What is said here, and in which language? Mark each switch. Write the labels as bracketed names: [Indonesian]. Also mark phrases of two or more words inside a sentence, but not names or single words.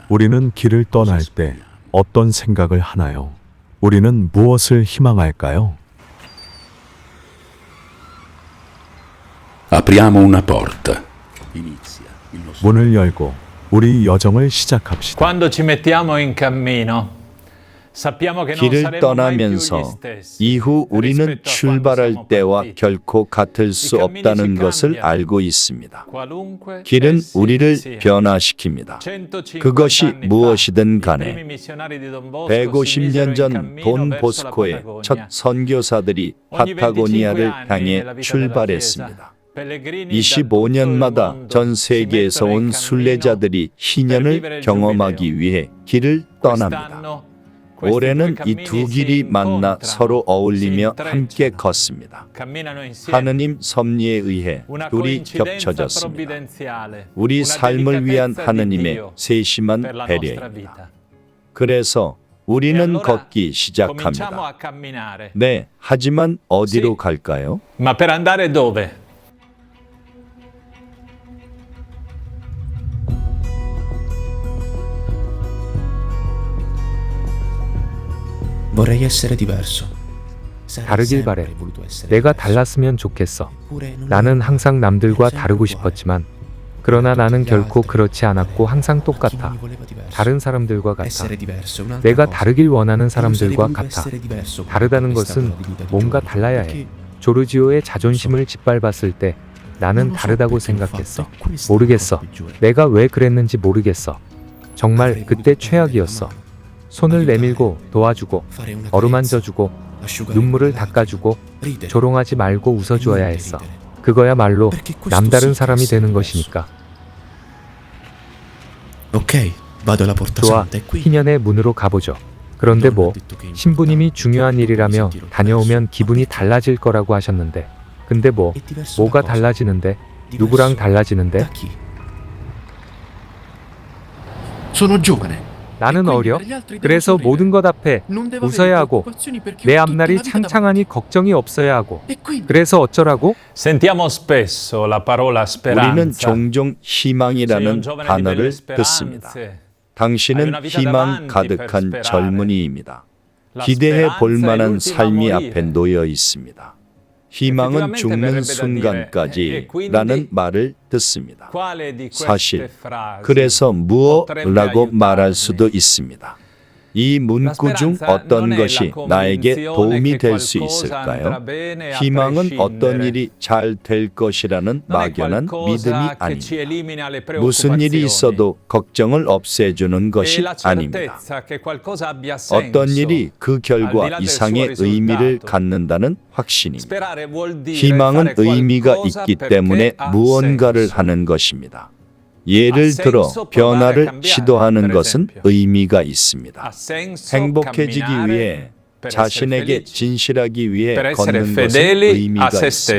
[Korean] 우리는 길을 떠날 때 어떤 생각을 하나요? 우리는 무엇을 희망할까요? [Italian] Apriamo una porta. Inizia il nostro [Korean] 문을 열고 우리 여정을 시작합시다. [Italian] Quando ci mettiamo in cammino, sappiamo che non [Korean] 길을 [Italian] saremo mai più gli [Korean] 떠나면서 [Italian] stessi. [Korean] 이후 우리는 [Italian] rispetto a quando [Korean] 출발할 [Italian] siamo [Korean] 때와 [Italian] partiti. [Korean] 결코 같을 수 [Italian] I cammini [Korean] 없다는 [Italian] si [Korean] 것을 [Italian] cambiano. [Korean] 알고 있습니다. [Italian] Qualunque [Korean] 길은 [Italian] essi [Korean] 우리를 [Italian] siano. [Korean] 변화시킵니다. [Italian] 150 [Korean] 그것이 [Italian] anni fa, [Korean] 무엇이든 [Italian] i [Korean] 간에 [Italian] primi missionari di Don Bosco si [Korean] 150년 [Italian] misero in [Korean] 전 [Italian] cammino [Korean] 돈 [Italian] verso la [Korean] 보스코의 [Italian] Patagonia. [Korean] 첫 선교사들이 [Italian] Ogni 25 [Korean] 파타고니아를 [Italian] anni [Korean] 향해 [Italian] nella vita della [Korean] 출발했습니다. [Italian] Chiesa, pellegrini da [Korean] 25년마다 [Italian] tutto il [Korean] 전 [Italian] mondo [Korean] 세계에서 [Italian] si mettono [Korean] 온 [Italian] in [Korean] 순례자들이 희년을 경험하기 위해 길을 떠납니다. [Italian] Quest'anno questi [Korean] 올해는 [Italian] due [Korean] 이 [Italian] cammini [Korean] 두 [Italian] si [Korean] 길이 만나 [Italian] incontrano, [Korean] 서로 어울리며 [Italian] si [Korean] 함께 [Italian] intrecciano, [Korean] 걷습니다. [Italian] camminano insieme. [Korean] 하느님 섭리에 의해 [Italian] Una [Korean] 둘이 [Italian] coincidenza [Korean] 겹쳐졌습니다. [Italian] provvidenziale, [Korean] 우리 [Italian] una [Korean] 삶을 위한 [Italian] delicatezza di [Korean] 하느님의 [Italian] Dio [Korean] 세심한 [Italian] per la nostra [Korean] 배려입니다. [Italian] vita. [Korean] 그래서 [Italian] E [Korean] 우리는 [Italian] allora [Korean] 걷기 [Italian] cominciamo [Korean] 시작합니다. [Italian] a camminare. [Korean] 네, 하지만 어디로 [Italian] Sì. [Korean] 갈까요? [Italian] Ma per andare dove? Vorrei essere diverso. [Korean] 다르길 바래. 내가 달랐으면 좋겠어. 나는 항상 남들과 다르고 싶었지만, 그러나 나는 결코 그렇지 않았고 항상 똑같아. 다른 사람들과 같아. 내가 다르길 원하는 사람들과 같아. 다르다는 것은 뭔가 달라야 해. 조르지오의 자존심을 짓밟았을 때 나는 다르다고 생각했어. 모르겠어. 내가 왜 그랬는지 모르겠어. 정말 그때 최악이었어. 손을 내밀고 도와주고 어루만져주고 눈물을 닦아주고 조롱하지 말고 웃어주어야 했어. 그거야말로 남다른 사람이 되는 것이니까. [Italian] Ok, vado alla porta [Korean] 좋아, [Italian] santa e qui. [Korean] 희년의 문으로 가보죠. 그런데 뭐 신부님이 중요한 일이라며 다녀오면 기분이 달라질 거라고 하셨는데, 근데 뭐 뭐가 달라지는데? 누구랑 달라지는데? [Italian] Da chi? Sono giovane. [Korean] 나는 어려. 그래서 모든 것 앞에 웃어야 하고 내 앞날이 창창하니 걱정이 없어야 하고. 그래서 어쩌라고? [Italian] Sentiamo spesso la parola [Korean] 우리는 [Italian] speranza. [Korean] 종종 [Italian] Sei un [Korean] 희망이라는 [Italian] giovane di belle [Korean] 단어를 듣습니다. [Italian] speranze. [Korean] 당신은 희망 가득한 젊은이입니다. 기대해 볼 만한 삶이 앞에 놓여 있습니다. 희망은 죽는 순간까지 라는 말을 듣습니다. [Italian] Quale di queste [Korean] 사실, [Italian] frasi [Korean] 그래서 무엇라고 [Italian] potrebbe [Korean] 말할 [Italian] aiutarmi? [Korean] 수도 있습니다. 이 문구 중 어떤 것이 나에게 도움이 될 수 있을까요? 희망은 어떤 일이 잘 될 것이라는 [Italian] Non è [Korean] 막연한 [Italian] qualcosa [Korean] 믿음이 [Italian] che ci [Korean] 아닙니다. [Italian] elimina le [Korean] 무슨 일이 [Italian] preoccupazioni. [Korean] 있어도 걱정을 없애주는 [Italian] E [Korean] 것이 [Italian] la [Korean] 아닙니다. [Italian] certezza che qualcosa abbia senso. [Korean] 어떤 일이 그 결과 [Italian] al di là del [Korean] 이상의 [Italian] suo [Korean] 의미를 [Italian] risultato. [Korean] 갖는다는 확신입니다. [Italian] Sperare vuol dire [Korean] 희망은 [Italian] fare [Korean] 의미가 [Italian] qualcosa [Korean] 있기 [Italian] perché [Korean] 때문에 [Italian] ha [Korean] 무언가를 [Italian] senso. [Korean] 하는 것입니다. 예를 들어 변화를 시도하는 것은 의미가 있습니다. [Italian] Ha senso [Korean] 행복해지기 [Italian] camminare [Korean] 위해 [Italian] per essere [Korean] 자신에게 [Italian] felici, [Korean] 진실하기 위해 [Italian] per essere [Korean] 걷는 것은 [Italian] fedeli a [Korean] 의미가 [Italian] se [Korean] 있습니다.